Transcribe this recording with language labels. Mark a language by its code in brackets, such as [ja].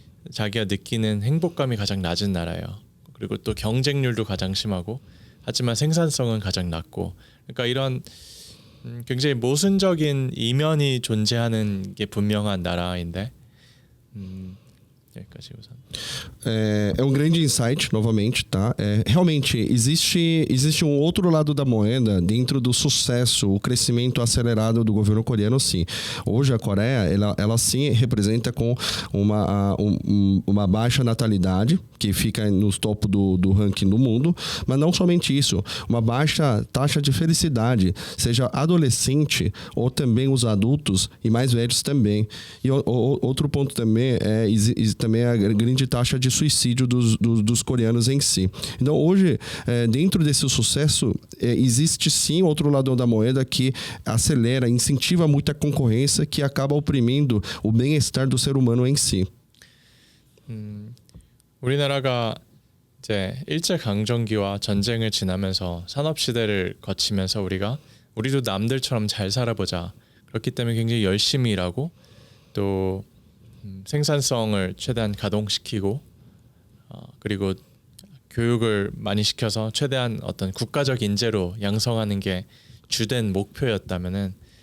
[ko] 자기가 느끼는 행복감이 가장 낮은 나라예요. 그리고 또 경쟁률도 가장 심하고 하지만 생산성은 가장 낮고 그러니까 이런 굉장히 mosun적인 이면이 존재하는 게 분명한 나라인데 여기까지 우선. [pt] É um grande insight, novamente, tá? Realmente, existe um outro lado da moeda dentro do sucesso, o crescimento acelerado do governo coreano, sim. Hoje a Coreia, ela sim representa com uma baixa natalidade, que fica no topo do ranking do mundo, mas não somente isso, uma baixa taxa de felicidade, seja adolescente ou também os adultos e mais velhos também. E outro ponto também também a grande taxa de suicídio dos coreanos em si. Então, hoje, dentro desse sucesso, existe sim outro lado da moeda que acelera, incentiva muita concorrência que acaba oprimindo o bem-estar do ser humano em si. [ko] 우리나라가 이제 일제 강점기와 전쟁을 지나면서 산업 시대를 거치면서 우리도 남들처럼 잘 살아보자. 그렇기 때문에 굉장히 열심히 일하고 또 생산성을 최대한 가동시키고 그리고 교육을 많이 시켜서 최대한 어떤 국가적 인재로 양성하는 게 주된 목표였다면은